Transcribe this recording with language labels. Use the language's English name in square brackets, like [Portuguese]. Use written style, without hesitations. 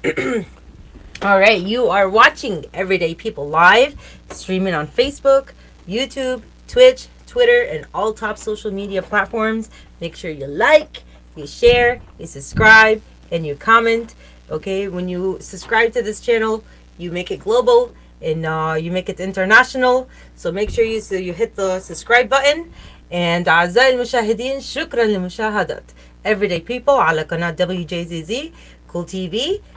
[English] All right, you are watching Everyday People Live, streaming on Facebook, YouTube, Twitch, Twitter, and all top social media platforms. Make sure you like, you share, you subscribe, and you comment. Okay, when you subscribe to this channel, you make it global and you make it international. So make sure you hit the subscribe button. [Arabic] And أعزائي المشاهدين شكرا للمشاهدة. Everyday People على قناة WJZZ Cool TV.